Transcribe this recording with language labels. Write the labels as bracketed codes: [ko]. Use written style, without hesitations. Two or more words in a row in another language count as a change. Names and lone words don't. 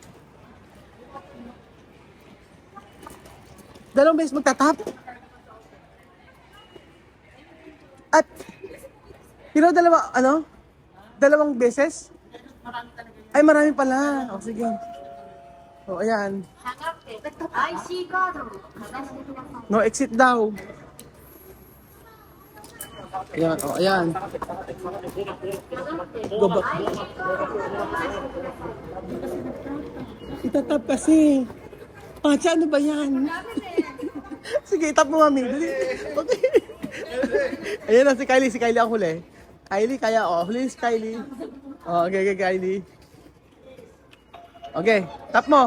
[tl] Dalawang beses magtatap? At, dalawang beses? Ay, marami pala. O, sige. O, ayan. [ja] IC カードをかざしてください。 [en] No exit [tl] daw. Ayan, o, ayan. [en] Go back. [tl] Itatap kasi. Pacha, ano ba yan? Sige, itap mo, mami. Dali. Okay. Ayan na si Kylie. Si Kylie ang huli. Kylie, kaya o. Huli si Kylie. O, okay, Kylie. Okay, tap mo.